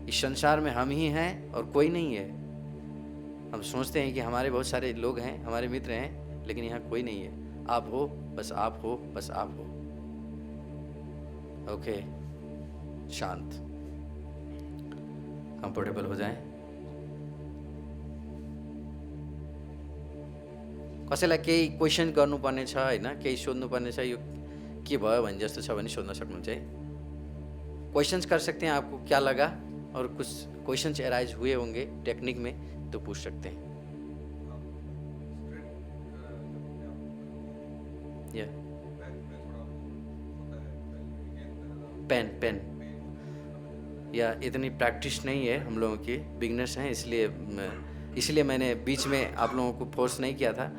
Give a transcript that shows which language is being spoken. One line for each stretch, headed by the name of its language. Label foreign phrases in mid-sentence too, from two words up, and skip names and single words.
Hindi: इस संसार में हम ही हैं और कोई नहीं है। हम सोचते हैं कि हमारे बहुत सारे लोग हैं, हमारे मित्र हैं, लेकिन यहाँ कोई नहीं है। आप हो, बस आप हो, बस आप हो। ओके, शांत, कंफर्टेबल हो जाएं।
Nepali: कसैलाई केही क्वेसन गर्नुपर्ने छ हैन, केही सोध्नुपर्ने छ, यो के भयो भने जस्तो छ भने सोध्न सक्नुहुन्छ है।
Hindi: क्वेश्चंस कर सकते हैं, आपको क्या लगा, और कुछ
English: questions arise
Hindi: हुए होंगे टेक्निक में तो पूछ सकते हैं। पेन या इतनी प्रैक्टिस नहीं है हम लोगों की, बिगनर्स हैं, इसलिए मैंने बीच में आप लोगों को फोर्स नहीं किया था।